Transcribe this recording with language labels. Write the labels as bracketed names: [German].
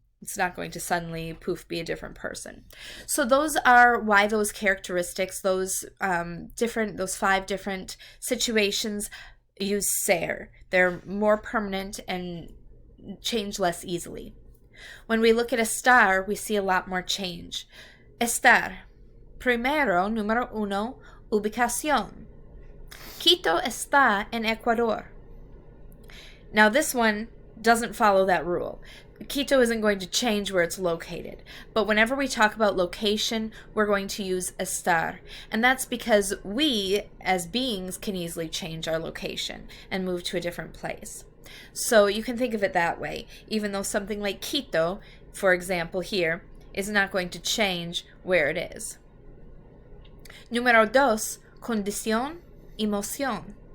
[English] It's not going to suddenly, poof, be a different person. So those are why those characteristics, those 5 different situations use ser. They're more permanent and change less easily. When we look at estar, we see a lot more change. [Spanish] Estar. Primero, número 1, ubicación. Quito está en Ecuador. [English] Now this one doesn't follow that rule. Quito isn't going to change where it's located, but whenever we talk about location, we're going to use estar, and that's because we, as beings, can easily change our location and move to a different place. So you can think of it that way, even though something like Quito, for example here, is not going to change where it is. [Spanish] Número 2, condición, emoción.